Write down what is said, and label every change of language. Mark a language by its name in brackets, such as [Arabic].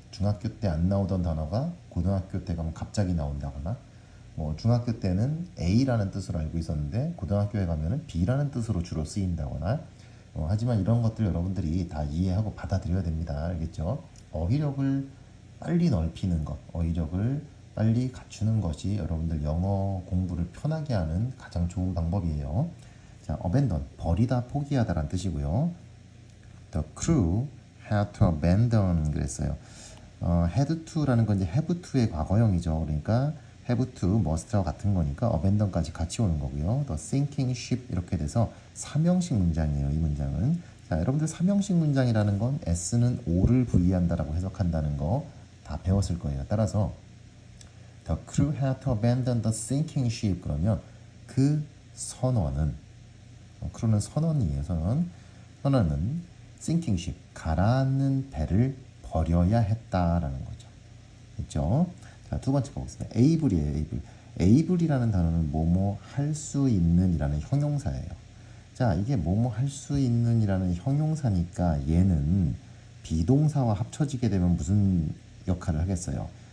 [Korean] 중학교 때 안 나오던 단어가 고등학교 때 가면 갑자기 나온다거나, 뭐 중학교 때는 A라는 뜻으로 알고 있었는데 고등학교에 가면은 B라는 뜻으로 주로 쓰인다거나, 하지만 이런 것들 여러분들이 다 이해하고 받아들여야 됩니다. 알겠죠? 어휘력을 빨리 넓히는 것, 어휘력을 빨리 갖추는 것이 여러분들 영어 공부를 편하게 하는 가장 좋은 방법이에요. 자, abandon, 버리다, 포기하다라는 뜻이고요. [English] The crew had to abandon [Korean] 그랬어요. had to라는 건 이제 have to의 과거형이죠. 그러니까 have to, must와 같은 거니까 abandon까지 같이 오는 거고요. [English] The sinking ship [Korean] 이렇게 돼서 삼형식 문장이에요. 이 문장은. 자, 여러분들 삼형식 문장이라는 건 S는 O를 부의한다라고 해석한다는 거 다 배웠을 거예요. [English] 따라서 The crew had to abandon the sinking ship [Korean] 그러면 그 선원은 크루는 선원이에요. 선원은 sinking ship 가라앉는 배를 버려야 했다라는 거죠. 됐죠? 자, 두 번째 보겠습니다. able이에요. able. able이라는 단어는 뭐뭐 할 수 있는이라는 형용사예요. 자, 이게 뭐뭐 할 수 있는이라는 형용사니까 얘는 비동사와 합쳐지게 되면 무슨 역할을 하겠어요?